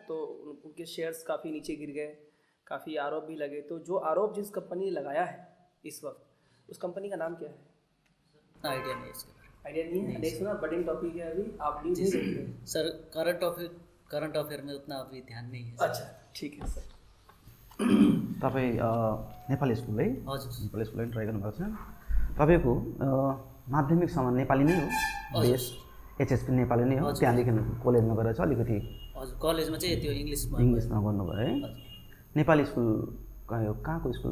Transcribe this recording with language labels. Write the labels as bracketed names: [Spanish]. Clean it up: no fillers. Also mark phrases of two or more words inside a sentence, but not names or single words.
[Hindi] तो उनके शेयर्स काफ़ी नीचे गिर गए, काफ़ी आरोप भी लगे। तो जो आरोप जिस कंपनी ने लगाया है इस वक्त, उस कंपनी का नाम क्या है? आइडिया नहीं है इसके बारे में। आइडिया नहीं है? नहीं सुना, [English] budding topic [Hindi] है अभी, आप न्यूज़ नहीं देखते? सर [English] current affair [Hindi] में उतना अभी ध्यान नहीं है। अच्छा ठीक है सर। [Nepali] तपाईँ नेपाली स्कुल है? हजुर नेपाली स्कुल ट्राई गर्नुभएको छ। तपाईँको माध्यमिकसम्म नेपाली नै हो, बेस HSP नेपाली नै हो, त्यहाँदेखि कलेजमा गएर चाहिँ अलिकति हजुर कलेजमा चाहिँ त्यो इङ्ग्लिसमा गर्नुभयो है? नेपाली स्कुल कहाँको स्कुल?